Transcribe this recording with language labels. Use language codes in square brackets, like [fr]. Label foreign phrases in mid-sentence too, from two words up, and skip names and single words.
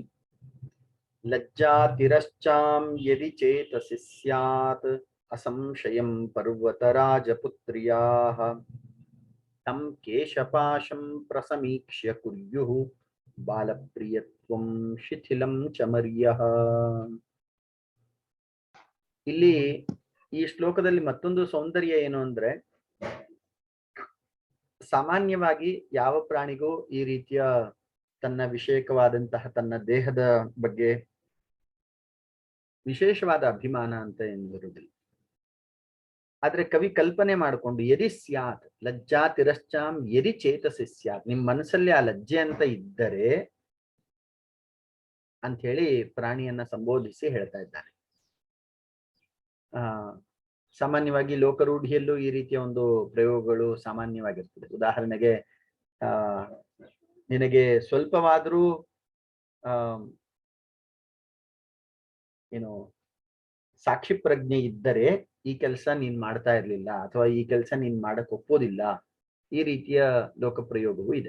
[sa] लज्जातिरश्चां यदि चेतसि स्यात् असंशयं पर्वतराजपुत्र्याः तं केशपाशं प्रसमीक्ष्य कुर्युः बालप्रियत्वं शिथिलं च मर्यः। [kn] ಇಲ್ಲಿ ಈ ಶ್ಲೋಕದಲ್ಲಿ ಮತ್ತೊಂದು ಸೌಂದರ್ಯ ಏನು ಅಂದ್ರೆ, ಸಾಮಾನ್ಯವಾಗಿ ಯಾವ ಪ್ರಾಣಿಗೂ ಈ ರೀತಿಯ ತನ್ನ ವಿಷಯಕವಾದಂತಹ ತನ್ನ ದೇಹದ ಬಗ್ಗೆ ವಿಶೇಷವಾದ ಅಭಿಮಾನ ಅಂತ ಏನಿರುವುದಿಲ್ಲ. ಆದ್ರೆ ಕವಿ ಕಲ್ಪನೆ ಮಾಡಿಕೊಂಡು [sa] ಯದಿ ಸ್ಯಾತ್ ಲಜ್ಜಾ ತಿರಶ್ಚಾಂ ಯದಿ ಚೇತಸಿ ಸ್ಯಾತ್, [kn] ನಿಮ್ ಮನಸ್ಸಲ್ಲಿ ಆ ಲಜ್ಜೆ ಅಂತ ಇದ್ದರೆ ಅಂತ ಹೇಳಿ ಪ್ರಾಣಿಯನ್ನ ಸಂಬೋಧಿಸಿ ಹೇಳ್ತಾ ಇದ್ದಾನೆ. ಸಾಮಾನ್ಯವಾಗಿ ಲೋಕರೂಢಿಯಲ್ಲೂ ಈ ರೀತಿಯ ಒಂದು ಪ್ರಯೋಗಗಳು ಸಾಮಾನ್ಯವಾಗಿರ್ತದೆ. ಉದಾಹರಣೆಗೆ ನಿನಗೆ ಸ್ವಲ್ಪವಾದರೂ ಏನು ಸಾಕ್ಷಿ ಪ್ರಜ್ಞೆ ಇದ್ದರೆ ಈ ಕೆಲಸ ನೀನ್ ಮಾಡ್ತಾ ಇರ್ಲಿಲ್ಲ, ಅಥವಾ ಈ ಕೆಲಸ ನೀನ್ ಮಾಡಕ್ ಒಪ್ಪೋದಿಲ್ಲ, ಈ ರೀತಿಯ ಲೋಕಪ್ರಯೋಗವೂ ಇದೆ.